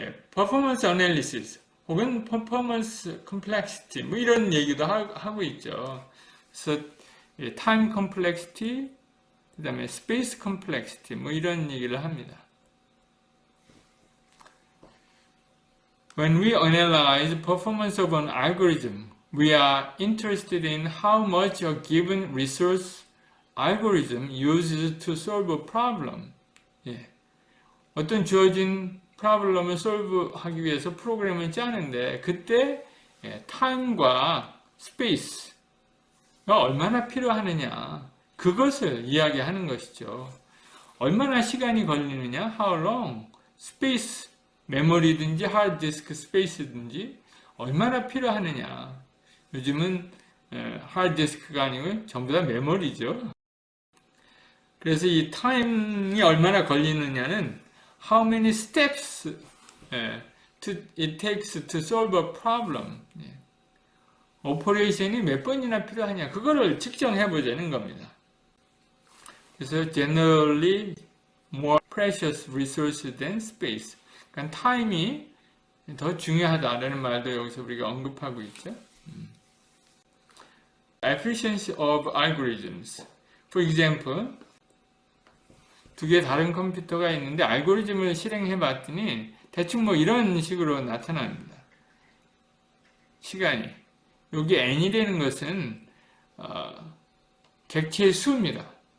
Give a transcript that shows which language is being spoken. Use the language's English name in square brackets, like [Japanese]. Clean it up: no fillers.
[Korean] 퍼포먼스 어널리시스 혹은 퍼포먼스 컴플렉시티 뭐 이런 얘기도 하고 있죠. 그래서 타임 컴플렉시티 그 다음에 스페이스 컴플렉시티 뭐 이런 얘기를 합니다. [English] When we analyze performance of an algorithm, we are interested in how much a given resource algorithm uses to solve a problem. [Korean] 어떤 주어진 프로블럼을 솔브하기 위해서 프로그램을 짜는데 그때 타임과 스페이스가 얼마나 필요하느냐 그것을 이야기하는 것이죠. 얼마나 시간이 걸리느냐, [English] how long, [Korean] 스페이스, 메모리든지 하드디스크 스페이스든지 얼마나 필요하느냐. 요즘은 하드디스크가 아니고 전부 다 메모리죠. 그래서 이 타임이 얼마나 걸리느냐는 [English] how many steps it takes to solve a problem. [Korean] 오퍼레이션이 몇 번이나 필요하냐 그거를 측정해 보자는 겁니다. 그래서 [English] generally more precious resource than space. [Korean] 그러니까 타임이 더 중요하다라는 말도 여기서 우리가 언급하고 있죠. [English] Efficiency of algorithms. For example, [Korean] 두 개 다른 컴퓨터가 있는데 알고리즘을 실행해 봤더니 대충 뭐 이런 식으로 나타납니다. 시간이. 여기 n이라는 것은 객체의 수입니다.